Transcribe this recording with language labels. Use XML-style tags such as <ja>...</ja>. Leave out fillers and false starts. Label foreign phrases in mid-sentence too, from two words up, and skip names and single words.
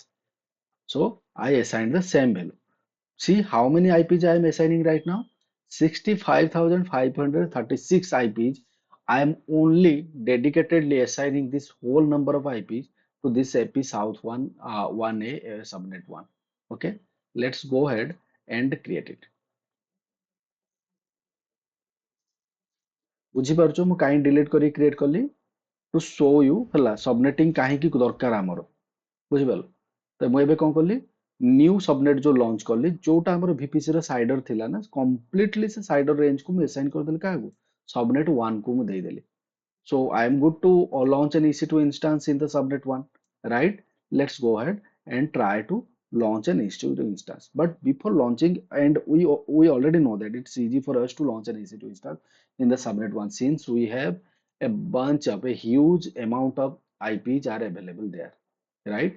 <en>So I assigned the same value. See how many IPs I am assigning right now? 65,536 IPs. I am only dedicatedly assigning this whole number of IPs to this AP South 1, 1A subnet 1. Okay, let's go ahead and create it.</en> <or>ବୁଝିପାରୁଛ ମୁଁ କାହିଁ delete କରି create କଲି?</or> <en>To show you</en> <or>ହେଲା subnetting କାହିଁକି ଦରକାର ଆମର, ବୁଝିପାରିଲ? ତ ମୁଁ ଏବେ କଣ କଲି,</or> <en>new subnet</en> <or>ଯୋଉ ଲଞ୍ଚ କଲି, ଯୋଉଟା ଆମର ଭିପିସି ର ସାଇଡର ଥିଲା ନା, କମ୍ପ୍ଲିଟଲି ସେ</or> <en>CIDR range</en> <or>କୁ ମୁଁ ଆସାଇନ୍ କରିଦେଲି କାହାକୁ, ସବନେଟ 1 କୁ ମୁଁ ଦେଇଦେଲି.</or> <en>So I am good to launch an EC2 instance in the subnet one, right? Let's go ahead and try to launch an EC2 instance. But before launching, and we already know that it's easy for us to launch an EC2 instance in the subnet one, since we have a huge amount of IPs are available there, right?</en>